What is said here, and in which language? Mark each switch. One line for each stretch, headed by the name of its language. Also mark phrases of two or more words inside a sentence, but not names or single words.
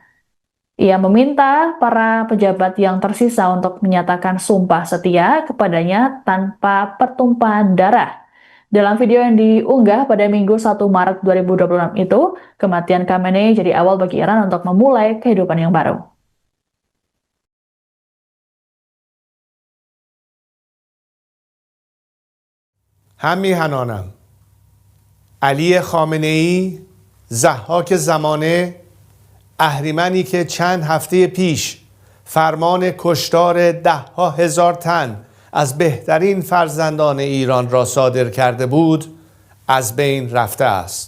Indonesian: Ia meminta para pejabat yang tersisa untuk menyatakan sumpah setia kepadanya tanpa pertumpahan darah. Dalam video yang diunggah pada Minggu 1 Maret 2026 itu, kematian Khamenei jadi awal bagi Iran untuk memulai kehidupan yang baru.
Persian: هم میهنانم علی خامنه‌ای ضحاک زمانه، اهریمنی که چند هفته پیش فرمان کشتار 10,000 تن از بهترین فرزندان ایران را صادر کرده بود، از بین رفته است.